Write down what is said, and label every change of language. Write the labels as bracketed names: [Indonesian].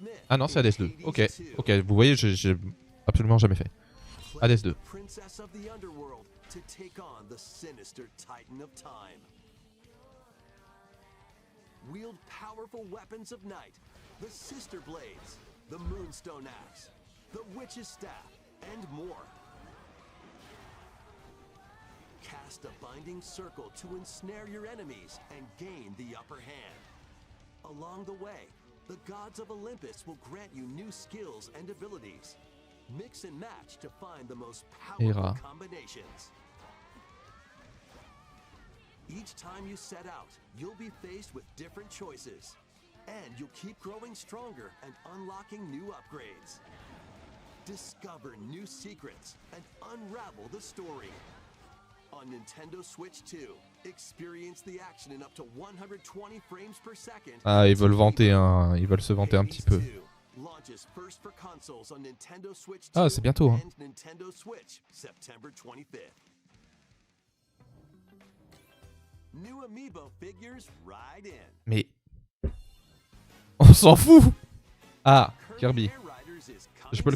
[French] Ah non, c'est Hades 2. Ok, ok, vous voyez, j'ai absolument jamais fait. Hades 2. [English] Princess of the Underworld to take on the sinister Titan of Time. Wield powerful weapons of night, the Sister Blades, the Moonstone Axe, the Witch's Staff, and more. Cast a binding circle to ensnare your enemies and gain the upper hand. Along the way, the gods of Olympus will grant you new skills and abilities. Mix and match to find the most powerful Hera. combinations. Each time you set out, you'll be faced with different choices. And you'll keep growing stronger and unlocking new upgrades. Discover new secrets and unravel the story. On Nintendo Switch 2, experience the action in up to 120 frames per second. [French] Ah, ils veulent se vanter un petit peu. [English] Launches first for consoles on Nintendo Switch 2 [French] Ah, c'est bientôt, hein. [English] and Nintendo Switch, September 25th. New amiibo figures right in. [French] Mais on s'en fout. Ah, Kirby. [English] Air Riders is [French] Je peux le